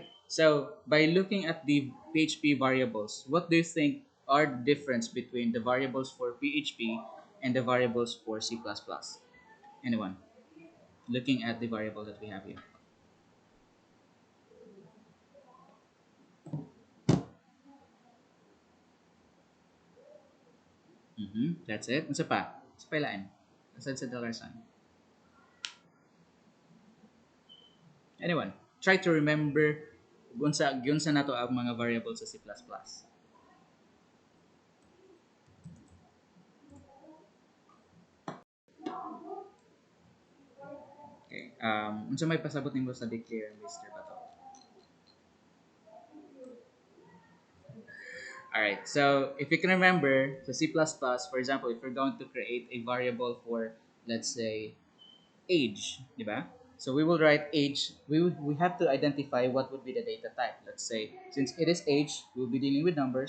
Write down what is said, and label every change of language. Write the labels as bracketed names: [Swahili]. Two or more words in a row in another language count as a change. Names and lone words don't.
[English] So by looking at the PHP variables, what do you think are the difference between the variables for PHP and the variables for C++? Anyone? Looking at the variable that we have here. That's it. [Cebuano] Ano pa? Sa pailaan? [English] Aside sa dollar sign. Anyone? Try to remember [Cebuano] gunsa nato ang mga variables sa C++. [English] Okay. [Cebuano] Unsa may pasabot nimo sa declare, Mr. Bato? [English] All right. So if you can remember, so C++, for example, if we're going to create a variable for, let's say, age, [Cebuano] di ba? [English] So we will write age. We have to identify what would be the data type. Let's say, since it is age, we'll be dealing with numbers.